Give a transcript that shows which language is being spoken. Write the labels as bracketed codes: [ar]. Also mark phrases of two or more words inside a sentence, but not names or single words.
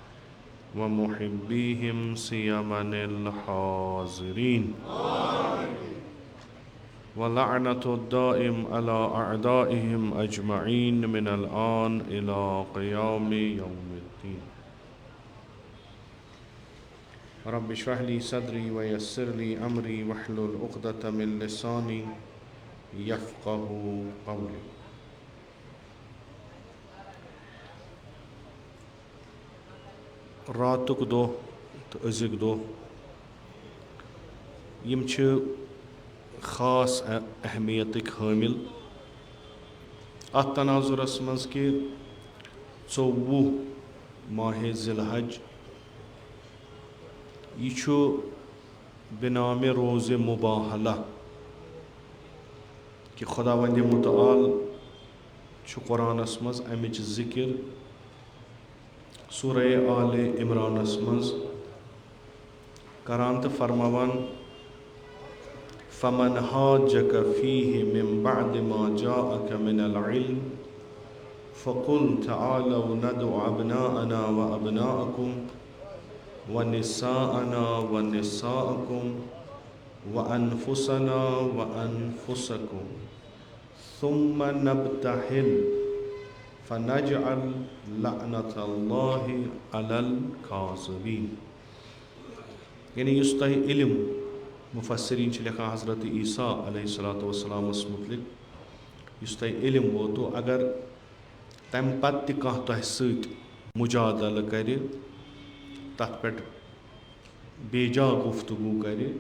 [ar] ومحبيهم سيما الحاضرين ولعنة الدائم على أعدائهم أجمعين من الآن إلى قيام يوم الدين رب اشرح لي صدري ويسر لي أمري واحلل عقدة من لساني يفقه قولي [ks] راتُک دۄہ تہٕ أزیُک دۄہ یِم چھِ خاص اہمیتٕکۍ حٲمِل اَتھ تناظُرس منٛز کہِ 24 ماہِ ذی الحج یہِ چھُ بِنامِ روزِ مُباہلہ کہِ خۄداوندِ مُتعال چھُ قرآنس منٛز اَمِچ ذِکِر سورہ آلِ عمرانس منٛز کران تہٕ فرماوان [ar] فَمَنْ حَاجَّكَ فِيهِ مِنْ بَعْدِ مَا جَاءَكَ مِنَ الْعِلْمِ فَقُلْ تَعَالَوْا نَدْعُ أَبْنَاءَنَا وَأَبْنَاءَكُمْ وَنِسَاءَنَا وَنِسَاءَكُمْ وَأَنفُسَنَا وَأَنفُسَكُمْ ثُمَّ نَبْتَهِلْ فَنَجْعَلْ لَعْنَةَ اللَّهِ عَلَى الْكَاذِبِينَ [ks] یعنی یُس تۄہہِ علم مُفسریٖن چھِ لیکھان حضرت عیٖسیٰ علیہ الصلوٰتُ وَسلامَس مُتعلِق یُس تۄہہِ علم ووتوٕ اگر تَمہِ پَتہٕ تہِ کانٛہہ تۄہہِ سۭتۍ مُجادلہٕ کَرِ تَتھ پٮ۪ٹھ بیجا گُفتگوٗ کَرِ